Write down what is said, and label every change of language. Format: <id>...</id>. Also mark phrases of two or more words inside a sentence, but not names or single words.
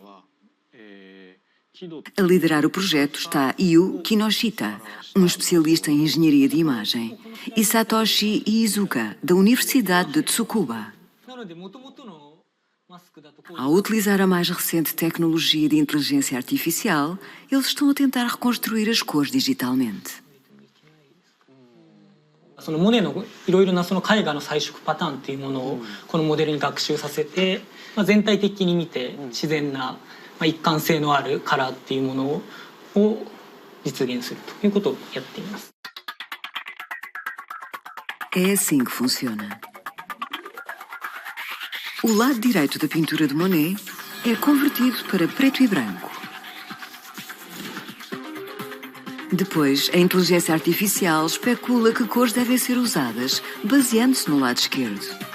<pt>A liderar o projeto está Yu Kinoshita, um especialista em engenharia de imagem, e Satoshi Iizuka, da Universidade de Tsukuba. Ao utilizar a mais recente tecnologia de inteligência artificial, eles estão a tentar reconstruir as cores digitalmente.</pt> <ja>そのモネのいろいろなその絵画の彩色パターンっていうものをこのモデルに学習させて、全体的に見て自然な一貫性のあるカラーっていうものを実現するということをやっています。</ja> <pt>É assim que funciona. O lado direito da pintura de Monet é convertido para preto e branco. Depois, a inteligência artificial especula que cores devem ser usadas, baseando-se no lado esquerdo.</pt>